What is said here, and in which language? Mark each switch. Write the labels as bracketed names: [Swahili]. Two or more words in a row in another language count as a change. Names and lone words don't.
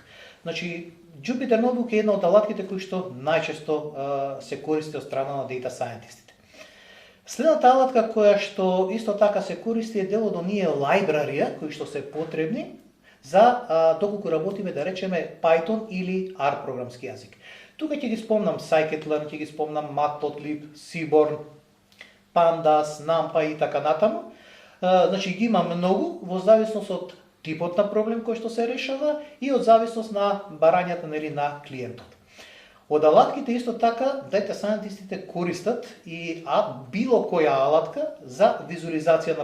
[Macedonian] Значи, Jupyter Notebook е една од алатките кои што најчесто се користи од страна на [English] data scientistите. [Macedonian] Следната алатка која што исто така се користи е дел од оние лајбрарија кои што се потребни за доколку работиме, да речеме, Python или R програмски јазик. Тука ќе ги спомнам scikit-learn, ќе ги спомнам Matplotlib, Seaborn, Pandas, NumPy и така натаму. Значи ги има многу во зависност од типот на проблем кој што се решава и од зависност на барањата, нели, на клиентот. Од алатките исто така [English] data scientistите [Macedonian] користат и било која алатка за визуализација на податоци.